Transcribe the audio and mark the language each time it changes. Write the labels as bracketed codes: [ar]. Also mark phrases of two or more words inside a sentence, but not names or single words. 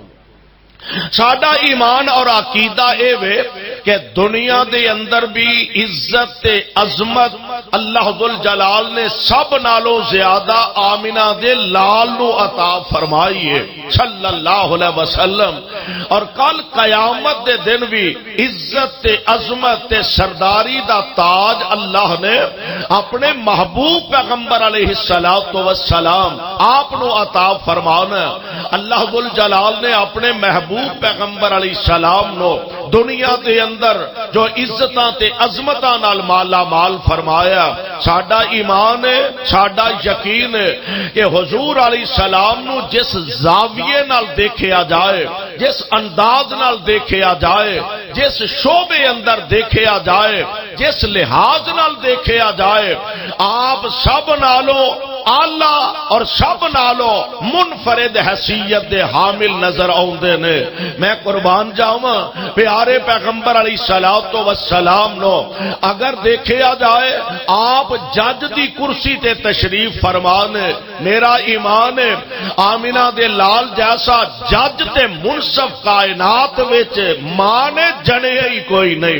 [pa] ساڈا ایمان اور عقیدہ اے وے کہ دنیا دے اندر بھی عزت تے عظمت اللہ ذوالجلال نے سب نالوں زیادہ آمنہ دے لال نو عطا فرمائی ہے [ar] صلی اللہ علیہ وسلم، [pa] اور کل قیامت دے دن بھی عزت تے عظمت تے سرداری دا تاج اللہ نے اپنے محبوب پیغمبر [ar] علیہ السلام [pa] آپ نو عطا فرمانا۔ اللہ ذوالجلال نے اپنے محبوب پیغمبر [ar] علیہ السلام [pa] نو دنیا دے اندر جو عزتاں تے عظمتاں نال مالا مال فرمایا۔ ساڈا ایمان ہے، ساڈا یقین ہے کہ حضور [ar] علیہ السلام [pa] نو جس زاویے نال دیکھیا جائے، جس انداز نال دیکھیا جائے، جس شعبے اندر دیکھیا جائے، جس لحاظ نال دیکھیا جائے، آپ سب نالوں آلہ اور سب نالوں منفرد حیثیت دے حامل نظر آؤندے نے۔ میں قربان جاواں پیارے پیغمبر [ar] علیہ السلام [pa] نو اگر دیکھیا جائے آپ جج دی کرسی تے تشریف فرمانے، میرا ایمان ہے آمینہ دے لال جیسا جج تے منصف کائنات وچ ماں نے جنے ہی کوئی نہیں۔